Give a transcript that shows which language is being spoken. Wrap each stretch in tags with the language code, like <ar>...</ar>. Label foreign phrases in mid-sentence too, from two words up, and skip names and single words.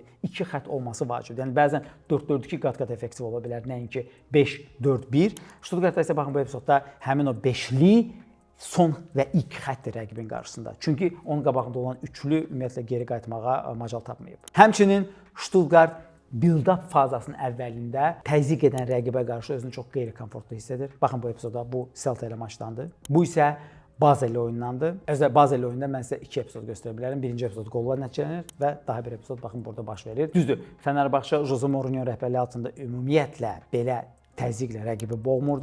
<az>2 xətt olması vacibdir. Yəni bəzən 4-4-2 qat-qat effektiv ola bilər, nəinki 5-4-1. Stuttgartda isə baxın bu epizodda həmin o beşli son və ilk xəttdir rəqibin qarşısında. Çünki onun qabağında olan üçlü ümumiyyətlə geri qayıtmağa macal tapmayıb. Həmçinin Stuttgart build-up fazasının əvvəlində təzyiq edən rəqibə qarşı özünü çox qeyri-komfortlu hiss edir. Baxın bu epizoda bu Celta ilə maçdandır. Bu isə Basel oyundandır. Basel oyununda mən sizə 2 epizod göstərə bilərəm. Birinci epizod qolla nəticələnir və daha bir epizod baxın burada baş verir. Düzdür, Fenerbahçe Jose Mourinho rəhbərliyi altında ümumiyyətlə belə təzyiqlə rəqibi boğmurdu.</az>